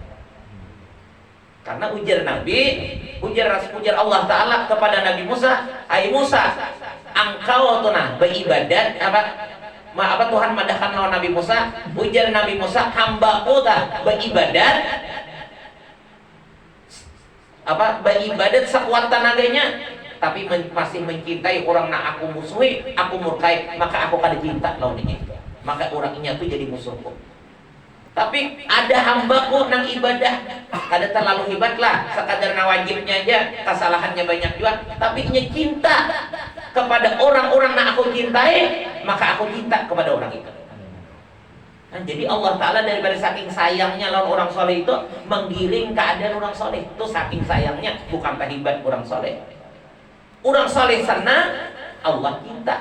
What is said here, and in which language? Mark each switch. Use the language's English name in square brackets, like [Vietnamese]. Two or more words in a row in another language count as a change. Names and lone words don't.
[Banjar] Karena ujar Nabi, ujar Allah Ta'ala kepada Nabi Musa, hai Musa, engkau tunah beribadat apa Tuhan madahkan lawan Nabi Musa, ujar Nabi Musa, hambaku tak beribadat beribadat sekuat tenaganya, tapi masih mencintai orang nak aku musuhi, aku murkai, maka aku kada cinta lawan ini, maka orang ini tuh jadi musuhku. Tapi ada hambaku nang ibadah kada terlalu hebat lah, sekadar wajibnya aja, [Indonesian] kesalahannya banyak juga, tapi nya cinta kepada orang-orang yang aku cintai, maka aku cinta kepada orang itu. Nah, jadi Allah Ta'ala daripada saking sayangnya lawan orang soleh itu menggiring keadaan orang soleh. Itu saking sayangnya, bukan hebat orang soleh. Orang soleh senang, Allah cinta.